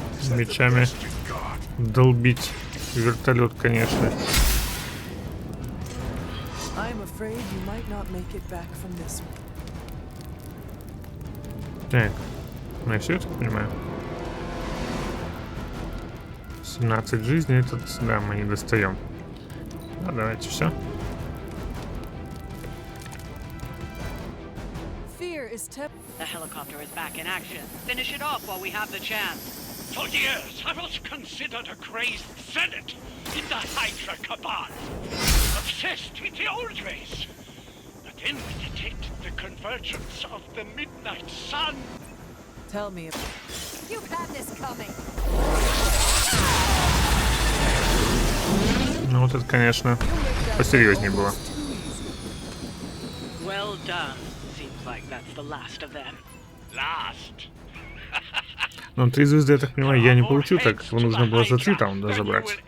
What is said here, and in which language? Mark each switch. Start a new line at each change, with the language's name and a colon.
Russian: Мечами долбить вертолет, конечно.
English: I'm afraid you might not make it back from this one.
Russian: Так, ну я все это понимаю. 17 жизней, этот, да, мы не достаем. Ну, давайте все.
English: Fear is The helicopter is back in action. Finish it off while we have the chance. For years, I was considered a crazed zealot in the Hydra cabal, obsessed with the old race. But then we detected the convergence of the Midnight Sun. Tell me. You've had this coming.
Russian: Ну вот это, конечно, посерьезнее было.
English: Well done. Seems like that's the last of them. Last.
Russian: Но 3 звезды, я так понимаю, я не получил, так как его нужно было за 3 раунда забрать.